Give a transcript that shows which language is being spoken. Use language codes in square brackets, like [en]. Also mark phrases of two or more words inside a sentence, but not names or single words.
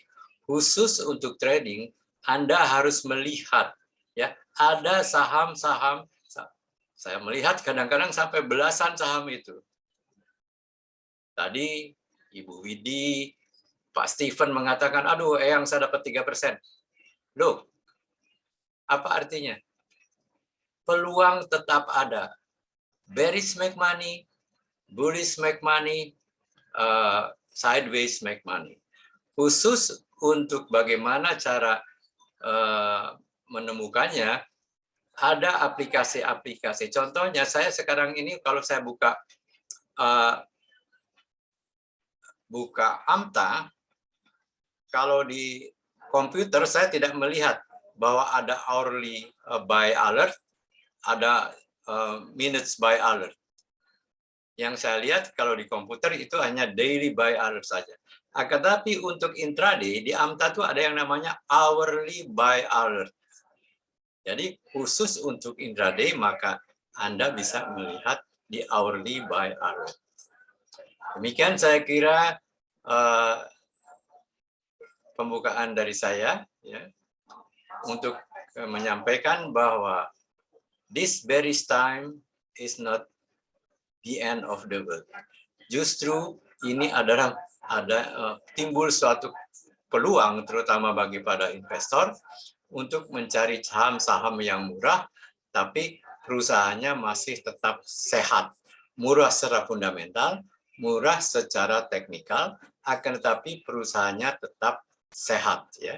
[id] Khusus untuk trading, Anda harus melihat, ya, ada saham-saham, saya melihat kadang-kadang sampai belasan saham itu. Tadi Ibu Widi, Pak Steven mengatakan, aduh, yang saya dapat 3%. Loh, apa artinya? Peluang tetap ada. [en] Bearish make money, bullish make money, sideways make money. [id] Khusus untuk bagaimana cara menemukannya, ada aplikasi-aplikasi. Contohnya saya sekarang ini kalau saya buka AMTA, kalau di komputer saya tidak melihat bahwa ada [en] hourly buy alert, [id] ada [en] minutes buy alert. [id] Yang saya lihat kalau di komputer itu hanya [en] daily buy alert [id] saja. Akan tapi untuk intraday di AMTA itu ada yang namanya [en] hourly buy alert. [id] Jadi khusus untuk intraday maka Anda bisa melihat di [en] hourly buy alert. [id] Demikian saya kira pembukaan dari saya, ya, untuk menyampaikan bahwa [en] this bearish time is not the end of the world. [id] Justru ini adalah timbul suatu peluang terutama bagi para investor untuk mencari saham-saham yang murah, tapi perusahaannya masih tetap sehat, murah secara fundamental, murah secara teknikal, akan tetapi perusahaannya tetap sehat, ya.